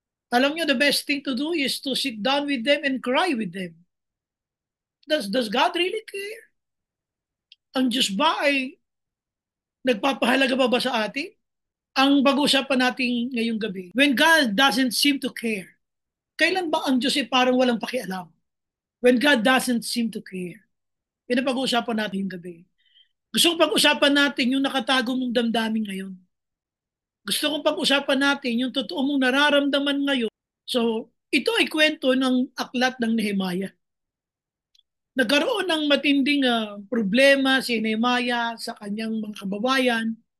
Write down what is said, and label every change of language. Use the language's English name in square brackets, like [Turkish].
[Filipino] Alam niyo, [English] the best thing to do is to sit down with them and cry with them. Does God really care? [Filipino] Ang Diyos ba ay nagpapahalaga ba sa atin? Ang pag-uusapan natin ngayong gabi, [English] when God doesn't seem to care, [Filipino] kailan ba ang Diyos ay parang walang pakialam? [English] When God doesn't seem to care. [Filipino] Yan ang pag-uusapan natin yung gabi. Gusto kong pag-usapan natin yung nakatago mong damdamin ngayon. Gusto kong pag-usapan natin yung totoo mong nararamdaman ngayon. So, ito ay kwento ng aklat ng Nehemiah. Nagkaroon ng matinding problema si Nehemiah sa kanyang mga kababayan.